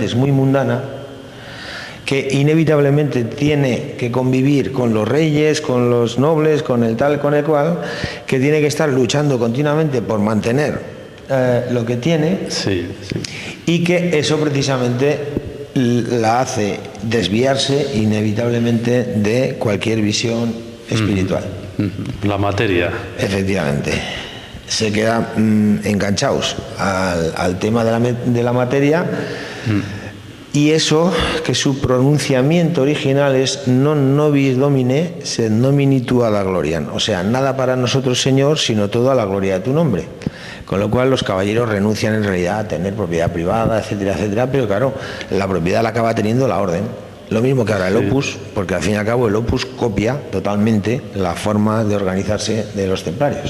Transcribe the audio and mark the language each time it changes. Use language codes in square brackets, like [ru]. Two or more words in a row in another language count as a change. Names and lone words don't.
[es] es muy mundana, que inevitablemente tiene que convivir con los reyes, con los nobles, con el tal, con el cual, que tiene que estar luchando continuamente por mantener lo que tiene, y que eso precisamente la hace desviarse inevitablemente de cualquier visión espiritual. La materia. Efectivamente. Se quedan enganchados al tema de la materia Y eso, que su pronunciamiento original es [la] non nobis domine, sed nomini tua la gloriam. [es] O sea, nada para nosotros, Señor, sino todo a la gloria de tu nombre. Con lo cual los caballeros renuncian en realidad a tener propiedad privada, etcétera, etcétera, pero claro, la propiedad la acaba teniendo la orden. Lo mismo que ahora el Opus, porque al fin y al cabo el Opus copia totalmente la forma de organizarse de los templarios.